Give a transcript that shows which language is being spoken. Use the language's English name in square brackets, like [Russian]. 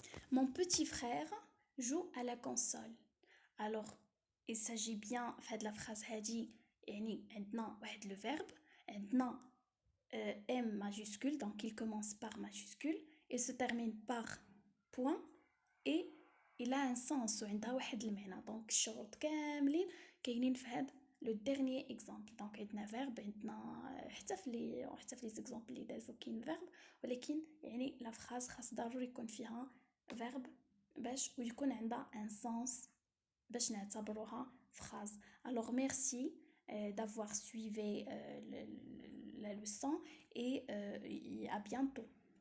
[French] Mon petit frère joue à la console. Alors, il s'agit bien de la phrase [Arabic] هادي يعني عندنا واحد [French] le verbe عندنا M majuscule, donc il commence par majuscule, il se termine par point et il a un sens [Arabic] وعندها واحد المعنى. donc الشروط كاملين كاينين في هذا [French] le dernier exemple. [Arabic] donc عندنا verbe عندنا حتى في لي زيكزامبل اللي دازو كاين verbe ولكن يعني لا phrase خاص ضروري يكون فيها verbe باش ويكون عندها un sens باش نعتبروها phrase. [French] Alors merci d'avoir suivi la leçon et à bientôt.